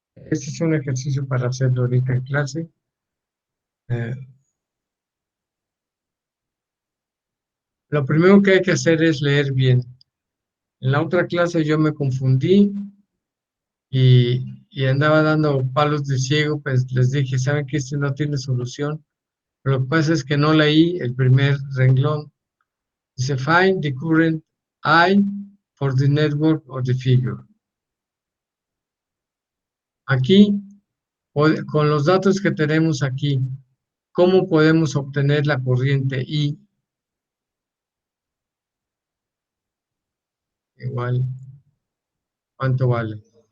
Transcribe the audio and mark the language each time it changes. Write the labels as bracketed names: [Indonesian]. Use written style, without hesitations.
[Spanish] Este es un ejercicio para hacerlo ahorita en clase. Eh, lo primero que hay que hacer es leer bien. En la otra clase yo me confundí y andaba dando palos de ciego, pues les dije, ¿saben que este no tiene solución? Pero lo que pasa es que no leí el primer renglón. Dice, [English] find the current I for the network of the figure. [Spanish] Aquí, con los datos que tenemos aquí, ¿cómo podemos obtener la corriente I? Igual, ¿cuánto vale?